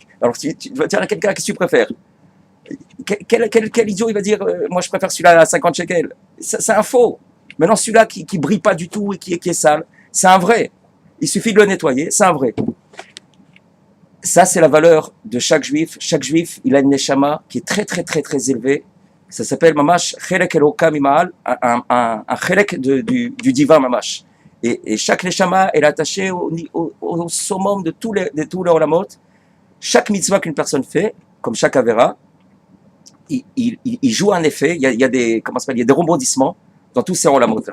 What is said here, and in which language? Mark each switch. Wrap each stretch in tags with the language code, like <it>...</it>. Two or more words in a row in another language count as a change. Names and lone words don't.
<fr>Alors, tu vas dire à quelqu'un, qu'est-ce que tu préfères? Quel idiot, il va dire, moi, je préfère celui-là à 50 shekels. C'est un faux. Maintenant, celui-là qui brille pas du tout et qui est sale, c'est un vrai. Il suffit de le nettoyer, c'est un vrai. Ça, c'est la valeur de chaque juif. Chaque juif, il a une neshama qui est très, très, très, très élevée.</fr> <he>Ça s'appelle ממש חלק אלוקה ממעל,</he> <fr>un chelek du divin mamash. Et chaque neshama est attachée au summum de tous les olamot. Chaque mitzvah qu'une personne fait, comme chaque avera, il joue un effet. Il y a des rebondissements dans tous ces olamot-là.</fr>